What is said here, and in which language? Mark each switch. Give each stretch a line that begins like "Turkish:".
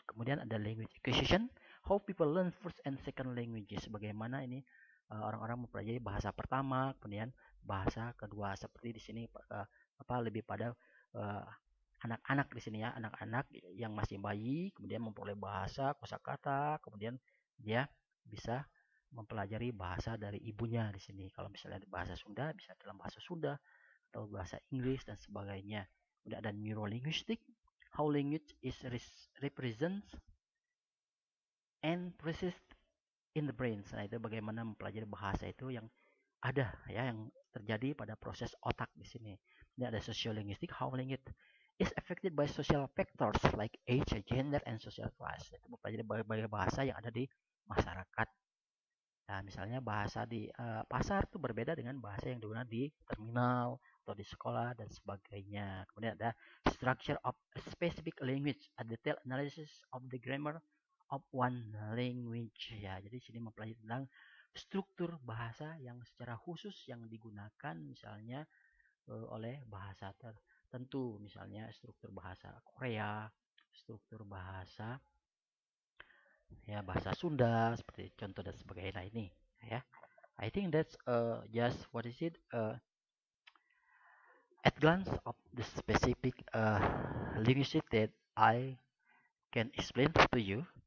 English: Kemudian ada language acquisition, how people learn first and second languages,
Indonesian: bagaimana ini orang-orang mempelajari bahasa pertama, kemudian bahasa kedua, seperti di sini lebih pada anak-anak di sini ya, anak-anak yang masih bayi kemudian memperoleh bahasa kosakata, kemudian dia bisa mempelajari bahasa dari ibunya di sini. Kalau misalnya bahasa Sunda bisa dalam bahasa Sunda atau bahasa Inggris dan sebagainya. Kemudian ada
English: neurolinguistic, how language is represents and persist in the brain.
Indonesian: Nah, itu bagaimana mempelajari bahasa itu yang ada ya yang terjadi pada proses otak di sini. Ini ada
English: sociolinguistic, how language is affected by social factors like age, gender, and social class.
Indonesian: Itu mempelajari berbagai bahasa yang ada di masyarakat. Nah, misalnya bahasa di pasar itu berbeda dengan bahasa yang digunakan di terminal atau di sekolah dan sebagainya. Kemudian ada
English: structure of a specific language, a detailed analysis of the grammar of one language.
Indonesian: Ya, jadi sini mempelajari tentang struktur bahasa yang secara khusus yang digunakan misalnya oleh bahasa tertentu, misalnya struktur bahasa Korea, struktur bahasa ya bahasa Sunda seperti contoh dan sebagainya. Nah, ini ya.
English: I think that's just what is it at glance of the specific linguistic that I can explain to you.